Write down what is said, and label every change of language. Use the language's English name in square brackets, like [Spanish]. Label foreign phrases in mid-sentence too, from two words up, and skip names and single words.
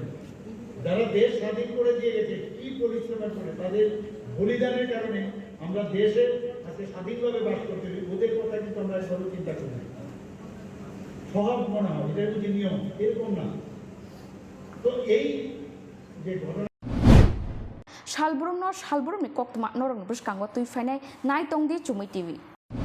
[Bangla] যারা দেশ স্বাধীন করে দিয়ে গেছে কি পরিশ্রমের করে, তাদের বলিদানের কারণে আমরা দেশে আজকে স্বাধীনভাবে বাস করতে পারি, ওদের কথা কিন্তু আমরা এভাবে চিন্তা করি না, স্বভাব মনে হয় এটা যদি নিয়ম, এরকম না। তো এই যে ঘটনা [Kok Borok] salbrum ni koktwma norong bwskango tui fainai nai tongdi chumui TV